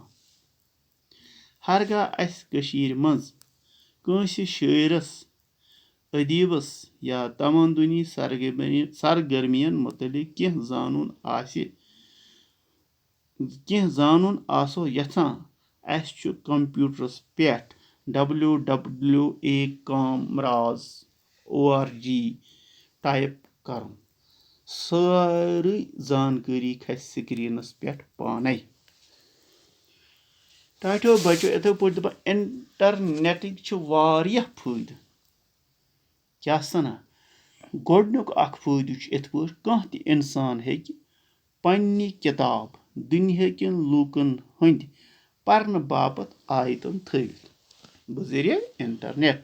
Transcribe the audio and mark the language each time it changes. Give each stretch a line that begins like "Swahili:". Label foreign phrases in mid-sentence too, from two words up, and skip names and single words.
Kashmiri: हरगा अस कशीर मज कंसी शायरस, अदीबस या तमदुनी सरगर्मियन मुतलिक कह जानून आसो यथान, अस छु कंप्यूटरस पेठ www.comraz.org टाइप करुन। سٲرٕے زانکٲری کھسہِ سکریٖنَس پٮ۪ٹھ پانے. ٹاٹھیو بچو یِتھے پٲٹھۍ دَپان اِنٹرنیٹٕکۍ چھِ واریاہ فٲیدٕ. کیاہ سَنا گۄڈٕنیُک اکھ فٲیدٕ چھُ یِتھ پٲٹھۍ کانٛہہ تہِ اِنسان ہیٚکہِ پننہِ کِتاب دُنہیٖکٮ۪ن لوٗکن ہٕنٛدۍ پرنہٕ باپتھ آیتن تھٲوِتھ بذریعہ اِنٹرنیٹ.